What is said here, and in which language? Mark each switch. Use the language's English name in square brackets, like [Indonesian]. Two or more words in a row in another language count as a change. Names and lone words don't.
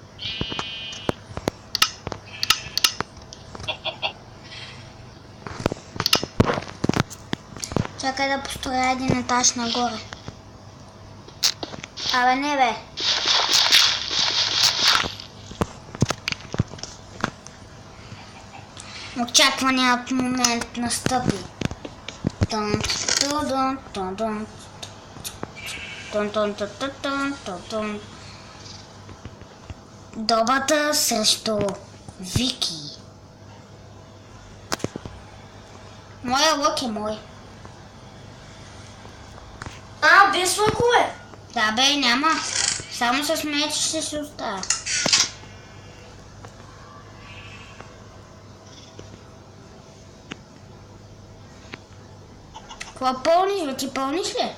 [Bulgarian] Чакай да построя един етаж нагоре. Абе не, бе. Очакваният момент настъпи. Тун, тун, тун, тун. Тун, тун, тун, тун, тун, тун, тун. Добата срещу Вики. Моя лък е мой. Без лъкове. Да, бе, няма. Само с меч ще се оставя. Какво пълниш, бе? Ти пълниш ли?